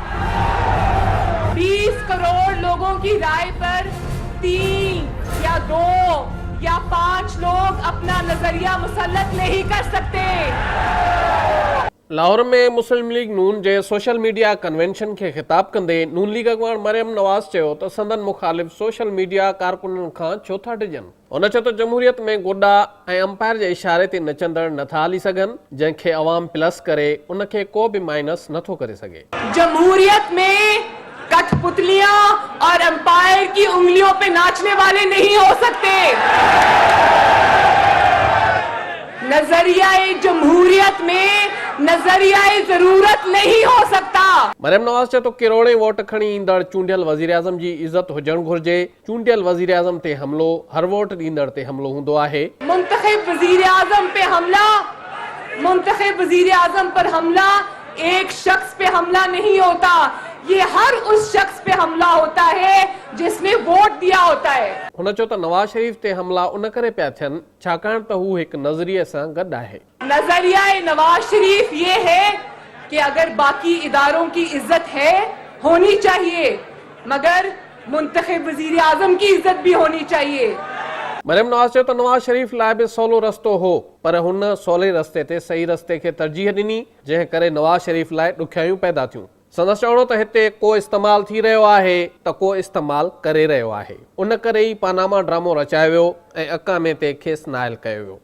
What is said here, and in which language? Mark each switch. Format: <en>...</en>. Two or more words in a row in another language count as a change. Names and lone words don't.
<ur>20 کروڑ لوگوں کی رائے پر 3 یا 2 یا 5 لوگ اپنا نظریہ مسلط نہیں کر سکتے.</ur> <sd>लाहौर में मुस्लिम लीग नून जे</sd> <en>social media convention</en> <sd>के खिताब कंदे नून लीग अगवान मरियम नवाज चयो त संदन मुखालिफ सोशल मीडिया कारकुनन खां छो था डिजन। उन चयो त जमहूरियत में गोडा ऐं अंपायर जे इशारे ते नचंदड़ नथा हली सघन, जंहिंखे अवाम प्लस करे उनखे को बि माइनस नथो करे सघे।</sd> <ur>جمہوریت میں کٹھ پتلیاں اور ایمپائر کی انگلیوں پے ناچنے والے نہیں ہو سکتے. نظریۂ جمہوریت میں نظریۂ ضرورت نہیں ہو سکتا.</ur> <sd>मरियम नवाज चयो त किरोड़े वोट खणी ईंदड़ चूंडियल वज़ीर आज़म जी इज़त हुजण घुर्जे। चूंडियल वज़ीर आज़म ते हमलो हर वोट ॾींदड़ ते हमलो हूंदो आहे।</sd> <ur>منتخب وزیر اعظم پے حملہ، منتخب وزیر اعظم پر حملہ ایک شخص پے حملہ نہیں ہوتا، یہ ہر اس شخص پے حملہ ہوتا ہے جس نے ووٹ دیا ہوتا ہے.</ur> <sd>हुन चयो त नवाज शरीफ ते हमला उन करे पिया थियनि छाकाणि त हू हिकु नज़रिए सां गॾु आहे।</sd> <ur>نظریہ نواز شریف یہ ہے کہ اگر باقی اداروں کی عزت ہے ہونی چاہیے، مگر منتخب وزیر اعظم کی عزت بھی ہونی چاہیے.</ur> <sd>मरियम नवाज चयो त नवाज शरीफ लाइ बि सवलो रस्तो हो, पर हुन सवले रस्ते ते सही रस्ते खे तरजीह ॾिनी, जंहिं करे नवाज शरीफ लाइ ॾुखियायूं पैदा थियूं। संदसि चवणो त हिते को इस्तेमाल थी रहियो आहे त को इस्तेमाल करे रहियो आहे। उन करे ई पानामा ड्रामो रचायो वियो ऐं अकामे ते खेसि नाइल कयो वियो।</sd>